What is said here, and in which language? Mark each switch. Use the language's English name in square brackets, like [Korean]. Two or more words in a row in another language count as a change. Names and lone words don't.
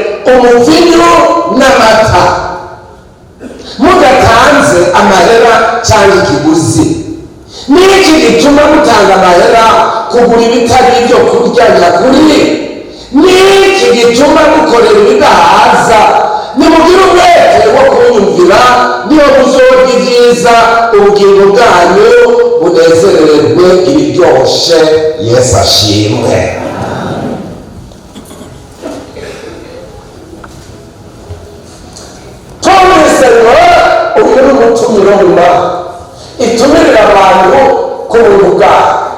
[Rundi] umuvinyu n'amata mudatanze amahera cyangwa ikiguzi. N'iki gituma mutanga amahera kugura ibitari ibyo kurya nyakuri? N'iki gituma mukorera ibidahaza? Nimugire umwete wo kunyumvira, niyo muzorya ibyiza, ubugingo bwanyu bunezererwe ibiryoshe. Yesu ashimwe. Twumvise ngo uyu ni umutumiro mba itumirira abantu ku buntu bwabo.